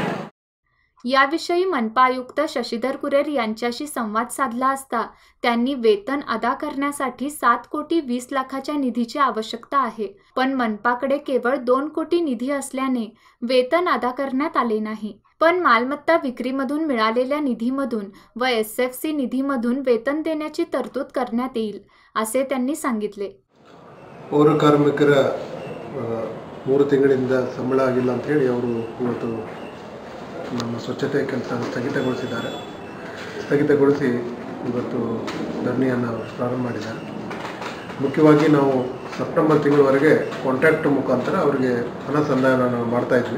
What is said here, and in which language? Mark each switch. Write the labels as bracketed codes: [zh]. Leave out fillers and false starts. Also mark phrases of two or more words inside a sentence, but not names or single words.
[mr] याविषयी मनपा आयुक्त शशिधर कुरेर यांच्याशी संवाद साधला असता त्यांनी वेतन अदा करण्यासाठी 7 कोटी 20 लाखाच्या निधीची आवश्यकता आहे, पण मनपाकडे केवळ 2 कोटी निधी असल्याने वेतन अदा करण्यात आले नाही। पण मालमत्ता विक्रीमधून मिळालेल्या निधीमधून व SFC निधीमधून वेतन देण्याची तरतूद करण्यात येईल, असे त्यांनी सांगितले। [kn] ಪೌರ ಕಾರ್ಮಿಕರ 3 ತಿಂಗಳಿಂದ ಸಂಬಳ ಆಗಿಲ್ಲ ಅಂತ ಹೇಳಿ ಅವರು ಇವತ್ತು ನಮ್ಮ ಸ್ವಚ್ಛತೆ ಕೆಲಸ ಸ್ಥಗಿತಗೊಳಿಸಿದ್ದಾರೆ। ಸ್ಥಗಿತಗೊಳಿಸಿ ಇವತ್ತು ಧರಣಿಯನ್ನು ಪ್ರಾರಂಭ ಮಾಡಿದ್ದಾರೆ। ಮುಖ್ಯವಾಗಿ ನಾವು ಸೆಪ್ಟೆಂಬರ್ ತಿಂಗಳವರೆಗೆ ಕಾಂಟ್ರಾಕ್ಟ್ ಮುಖಾಂತರ ಅವರಿಗೆ ಹಣ ಸಂದಾಯನ ಮಾಡ್ತಾ ಇದ್ವಿ।